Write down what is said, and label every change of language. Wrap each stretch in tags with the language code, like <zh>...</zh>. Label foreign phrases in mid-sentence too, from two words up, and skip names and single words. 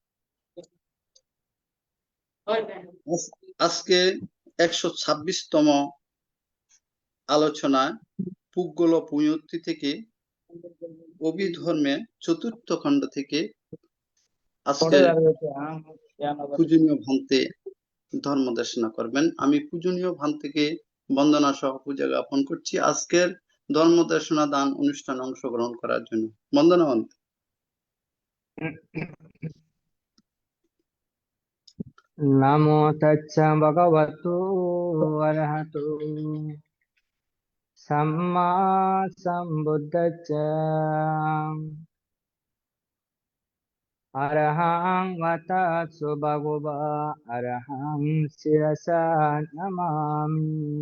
<bn>আজকে 126তম আলোচনায় পুগল পুণ্যতি থেকে অভিধর্মে চতুর্থ খণ্ড থেকে আজকে পড়ে দাঁড়িয়েছে পূজনীয় ভান্তে ধর্ম দেশনা করবেন। আমি পূজনীয় ভান্তেকে বন্দনা সহ পূজা জ্ঞাপন করছি আজকের ধর্ম দেশনা দান অনুষ্ঠানে অংশগ্রহণ করার জন্য। বন্দনা ভান্তে।</bn> <pi>নমো তচ্ছ ভগবতু অরহতু সম্মা সম্বুদ্ধস্স অরহং মতস্সু ভগবা অরহং শিরসা নমামি</pi>